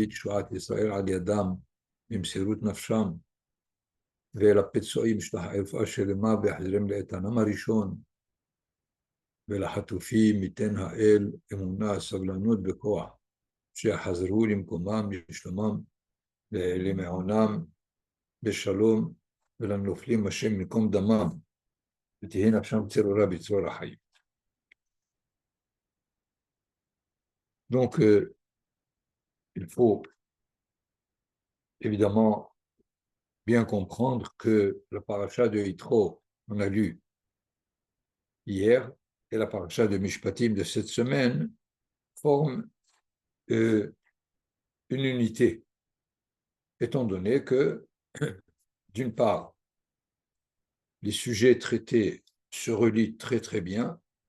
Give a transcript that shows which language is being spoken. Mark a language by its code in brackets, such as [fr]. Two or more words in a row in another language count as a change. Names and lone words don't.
[he] תשועת ישראל על ידם במסירות נפשם, ולפצועים שלח רפואה שלמה ויחזירם לאיתנם הראשון, ולחטופים ייתן האל אמונה, סבלנות וכוח, שיחזרו למקומם, לשלומם, למעונם בשלום, ולנופלים השם מקום דמם, ותהי נפשם צרורה בצרור החיים. [fr] Donc, il faut évidemment bien comprendre que la paracha de Yitro, on a lu hier, et la paracha de Mishpatim de cette semaine forment une unité, étant donné que, d'une part, les sujets traités se relient très très bien,